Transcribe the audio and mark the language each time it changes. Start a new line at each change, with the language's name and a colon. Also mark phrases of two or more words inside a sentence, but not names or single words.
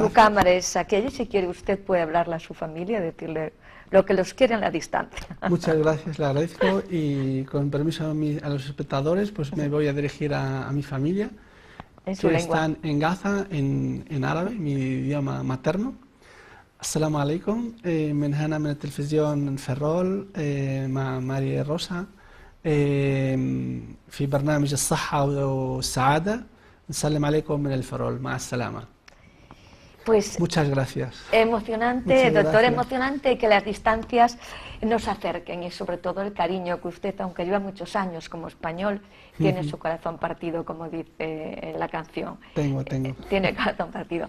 Spanish: Su cámara es aquella, si quiere usted puede hablarle a su familia, decirle lo que los quiere en la distancia. Muchas gracias, le agradezco, y con permiso a los espectadores, pues me voy a dirigir a mi familia, que están en Gaza, en árabe, mi idioma materno.
Arabic: السلام عليكم من هنا من التلفزيون فرول مع ماريا روسا في برنامج الصحة والسعادة. نسلم عليكم من الفرول. مع السلامة.
Spanish: Pues muchas gracias. Emocionante, muchas doctor, gracias. Emocionante que las distancias nos acerquen, y sobre todo el cariño que usted, aunque lleva muchos años como español, tiene su corazón partido, como dice la canción. Tengo. Tiene corazón partido.